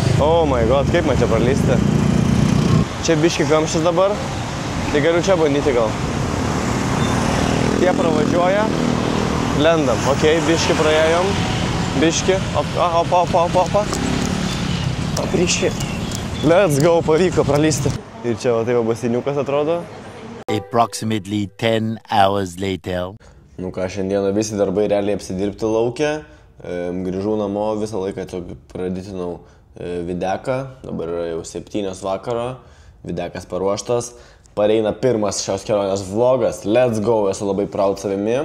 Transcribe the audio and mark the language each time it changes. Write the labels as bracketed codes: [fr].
[en] Oh my god, [lt] kaip man čia pralysti. Čia biški kamštis dabar, tai galiu čia bandyti gal. Tie pravažiuoja, lendam, ok, biški praėjom, biški, opa, apriški. [en] Let's go, [lt] pavyko pralysti. Ir čia va taip basiniukas atrodo. [en] Approximately 10 hours later. [lt] Nu ką, šiandieną visi darbai realiai apsidirbti laukia. Grįžau namo, visą laiką praditinau videką. Dabar yra jau 7 vakaro. Videkas paruoštas. Pareina pirmas šios kelionės vlogas. [en] Let's go, [lt] esu labai proud savimi.